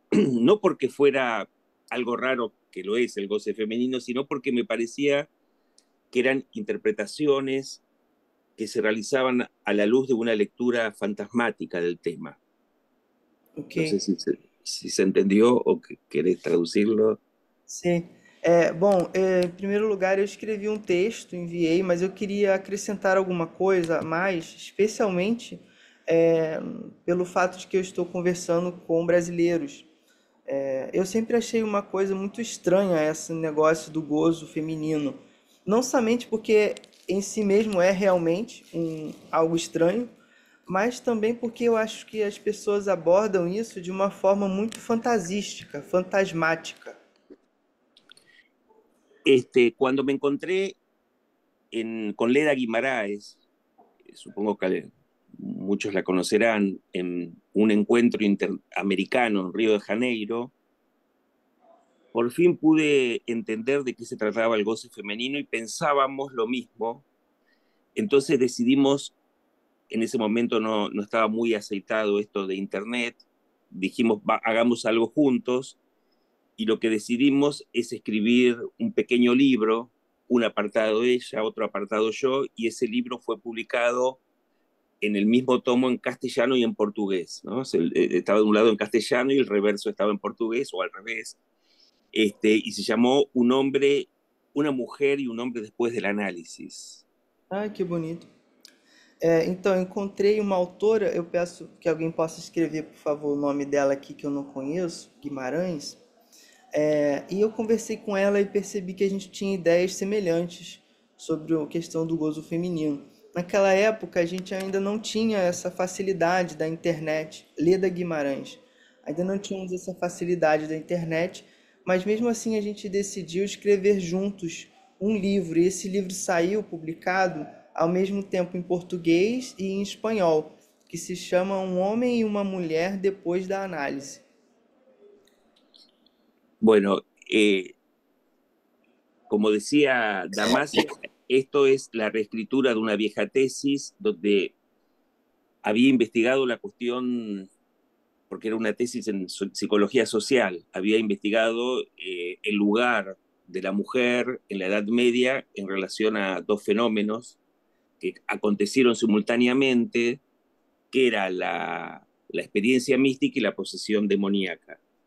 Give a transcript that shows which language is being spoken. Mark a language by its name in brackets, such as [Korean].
[Spanish] No porque fuera algo raro, que lo es el goce femenino, sino porque me parecía que eran interpretaciones que se realizaban a la luz de una lectura fantasmática del tema. Okay. No sé si se entendió o que querés traducirlo. [Portuguese] Sim. Bom, em primeiro lugar, eu escrevi um texto, enviei, mas eu queria acrescentar alguma coisa a mais, especialmente pelo fato de que eu estou conversando com brasileiros. Eu sempre achei uma coisa muito estranha esse negócio do gozo feminino. Não somente porque em si mesmo é realmente algo estranho, mas também porque eu acho que as pessoas abordam isso de uma forma muito fantasística, fantasmática. [Spanish] Cuando me encontré con Leda Guimaraes, supongo que muchos la conocerán, en un encuentro interamericano en Río de Janeiro, por fin pude entender de qué se trataba el goce femenino y pensábamos lo mismo. Entonces decidimos, en ese momento no estaba muy aceitado esto de internet, dijimos, hagamos algo juntos, y lo que decidimos es escribir un pequeño libro, un apartado ella, otro apartado yo, y ese libro fue publicado en el mismo tomo en castellano y en portugués, ¿no? Estaba de un lado en castellano y el reverso estaba en portugués, o al revés, y se llamó Un hombre, una mujer y un hombre después del análisis. [Portuguese] Ai, que bonito. Então, eu encontrei uma autora, eu peço que alguém possa escrever, por favor, o nome dela aqui que eu não conheço, Guimarães. E eu conversei com ela e percebi que a gente tinha ideias semelhantes sobre a questão do gozo feminino. Naquela época, a gente ainda não tinha essa facilidade da internet. Leda Guimarães. Ainda não tínhamos essa facilidade da internet, mas mesmo assim a gente decidiu escrever juntos um livro. E esse livro saiu publicado ao mesmo tempo em português e em espanhol, que se chama Um Homem e uma Mulher Depois da Análise. [Spanish] Bueno, como decía Damasia, esto es la reescritura de una vieja tesis donde había investigado la cuestión, porque era una tesis en psicología social, había investigado el lugar de la mujer en la Edad Media en relación a dos fenómenos que acontecieron simultáneamente, que era la experiencia mística y la posesión demoníaca.